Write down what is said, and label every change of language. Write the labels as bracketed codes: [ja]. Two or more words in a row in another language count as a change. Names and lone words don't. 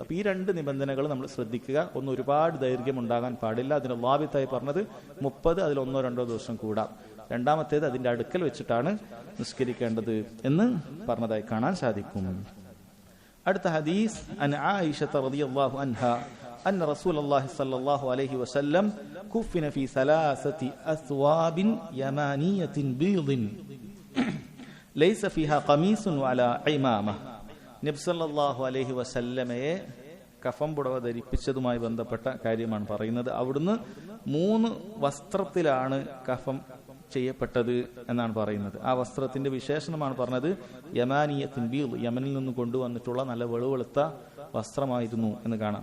[ml] അപ്പൊ ഈ രണ്ട് നിബന്ധനകൾ നമ്മൾ ശ്രദ്ധിക്കുക. ഒന്ന്, ഒരുപാട് ദൈർഘ്യം ഉണ്ടാകാൻ പാടില്ല. അതിന് ളാബിത്തായി പറഞ്ഞത് 30, അതിൽ 1-2 ദിവസം കൂടാം. രണ്ടാമത്തേത് അതിന്റെ അടുക്കൽ വെച്ചിട്ടാണ് നിസ്കരിക്കേണ്ടത് എന്ന് പറഞ്ഞതായി കാണാൻ സാധിക്കും. അടുത്ത ഹദീസ് [ar] عن عائشة رضي الله عنها أن رسول الله صلى الله عليه وسلم كفن في 3 أثواب يمانية بيض ليس فيها قميص ولا عمامة. [ml] നബി [ar] صلى الله عليه وسلم [ml] കഫൻ പുടവ ധരിപ്പിച്ചതുമായി ബന്ധപ്പെട്ട കാര്യമാണ് പറയുന്നത്. അവിടുന്ന് 3 വസ്ത്രത്തിലാണ് കഫൻ ചെയ്യപ്പെട്ടത് എന്നാണ് പറയുന്നത്. ആ വസ്ത്രത്തിന്റെ വിശേഷണമാണ് പറഞ്ഞത് [ar] يمانية بيض, [ml] യമനിൽ നിന്ന് കൊണ്ടുവന്നിട്ടുള്ള നല്ല വെളുവെളുത്ത വസ്ത്രമായിരുന്നു എന്ന് കാണാം.